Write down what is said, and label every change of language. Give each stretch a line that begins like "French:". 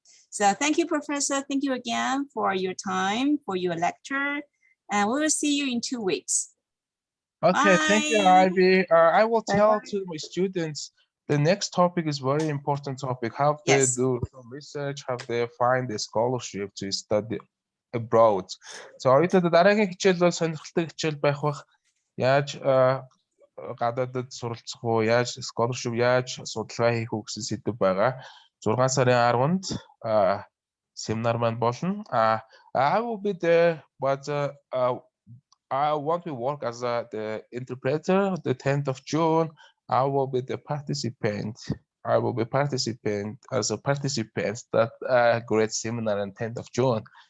English: So thank you, Professor. Thank you again for your time, for your lecture, and we will see you in 2 weeks. Okay, Bye. thank you, Ivy. I will tell to my students the next topic is very important topic. How they do some research, how they find a scholarship to study abroad.
Mongolian: So оюутнууд дараагийн хичээл бол сонирхолтой хичээл байх бах. Яаж гадаадд суралцах уу, яаж scholarship, яаж судалгаа хийх үү гэсэн сэдв байгаа. 6 сарын 10-нд семинар маань болно.
English: I will be there, but I want to work as the interpreter. The 10th of June, I will be the participant. I will be participant as a participant that great seminar on 10th of June.